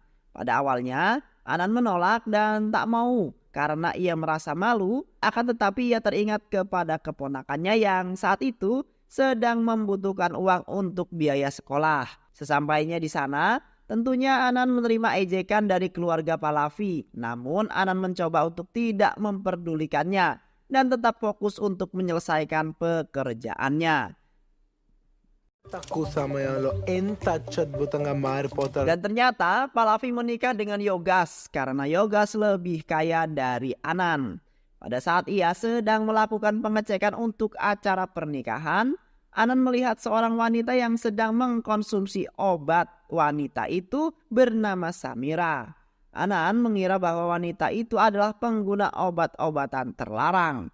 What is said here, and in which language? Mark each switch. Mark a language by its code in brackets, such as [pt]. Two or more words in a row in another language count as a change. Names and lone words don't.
[id] Pada awalnya, Anan menolak dan tak mau karena ia merasa malu, akan tetapi ia teringat kepada keponakannya yang saat itu sedang membutuhkan uang untuk biaya sekolah. Sesampainya di sana, tentunya Anan menerima ejekan dari keluarga Pallavi. Namun Anan mencoba untuk tidak memperdulikannya dan tetap fokus untuk menyelesaikan pekerjaannya. [te] తక్కువ సమయంలో ఎంత అత్యద్భుతంగా మారిపోతారు. [id] Dan ternyata Pallavi menikah dengan Yogas karena Yogas lebih kaya dari Anan. Pada saat ia sedang melakukan pengecekan untuk acara pernikahan, Anan melihat seorang wanita yang sedang mengkonsumsi obat. Wanita itu bernama Samira. Anan mengira bahwa wanita itu adalah pengguna obat-obatan terlarang.